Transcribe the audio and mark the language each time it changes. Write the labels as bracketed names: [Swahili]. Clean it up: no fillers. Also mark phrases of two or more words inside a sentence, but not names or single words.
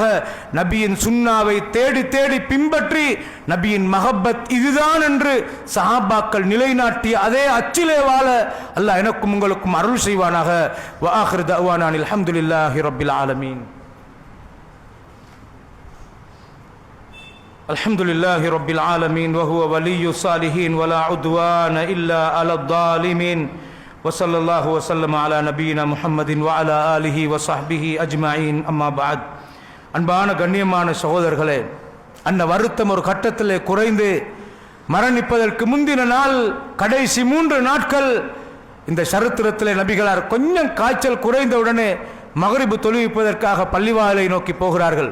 [Tamil] நபியின் சுன்னாவை தேடி தேடி பின்பற்றி நபியின் மஹப்பத் இதுதான் என்று சஹாபாக்கள் நிலைநாட்டிய அதே அச்சிலே வாழ அல்லாஹ் எனக்கும் உங்களுக்கும் அருள் செய்வானாக. [Arabic] وآخر دعوانا الحمد لله رب العالمين. الحمد لله رب العالمين وهو ولي الصالحين ولا عدوان إلا على الظالمين وصلى الله وسلم على نبينا محمد وعلى آله وصحبه أجمعين أما بعد [Tamil] அன்பான கண்ணியமான சகோதரர்களே, அந்த வருத்தம் ஒரு கட்டத்திலே குறைந்து மரணிப்பதற்கு முந்தின நாள் கடைசி 3 நாட்கள் இந்த சரித்திரத்திலே நபிகளார் கொஞ்சம் காய்ச்சல் குறைந்தவுடனே மகரிபு தொழுவிப்பதற்காக பள்ளிவாயலை நோக்கி போகிறார்கள்.